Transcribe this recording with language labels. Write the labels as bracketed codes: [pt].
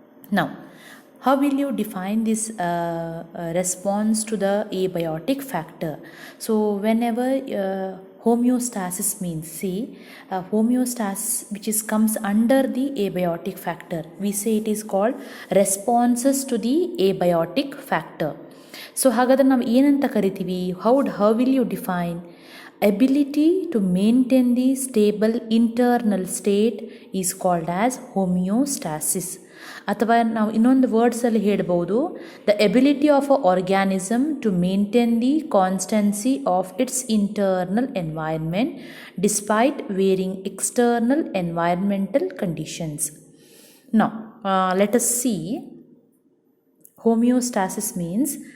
[en] Now, how will you define this response to the abiotic factor? So whenever homeostasis means, see, homeostasis which is comes under the abiotic factor, we say it is called responses to the abiotic factor. [kn] So ಹಾಗಾದ್ರೆ ನಾವು ಏನಂತ ಕರಿತೀವಿ? [en] How will you define? Ability to maintain the stable internal state is called as homeostasis. [kn] ಅಥವಾ ನಾವು ಇನ್ನೊಂದು ವರ್ಡ್ಸಲ್ಲಿ ಹೇಳ್ಬೋದು, [en] The ability of a organism to maintain the constancy of its internal environment despite varying external environmental conditions. Now let us see homeostasis means.